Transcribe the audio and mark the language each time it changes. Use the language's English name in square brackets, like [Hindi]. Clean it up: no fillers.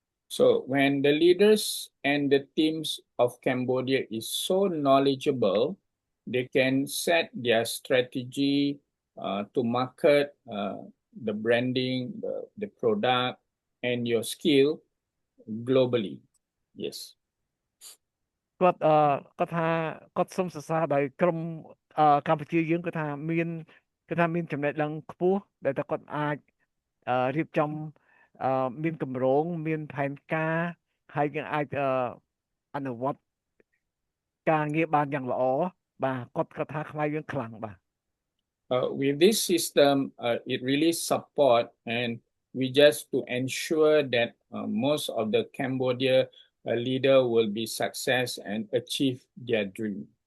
[English] So when the leaders and the teams of Cambodia is so knowledgeable, they can set their strategy to market the branding, the product, and your skill globally. Yes. [Khmer] គាត់គាត់ថាគាត់សូមសរសើរដោយក្រុមកម្ពុជាយើងគាត់ថាមានចំណេះដឹងខ្ពស់ដែលតែគាត់អាចរៀបចំមានគម្រោងមានផែនការហើយយើងអាចអនុវត្តការងារបានយ៉ាងល្អបាទគាត់ថាខ្មែរយើងខ្លាំងបាទ [English] With this system, it really support and we just to ensure that most of the Cambodia leader will be success and achieve their dream.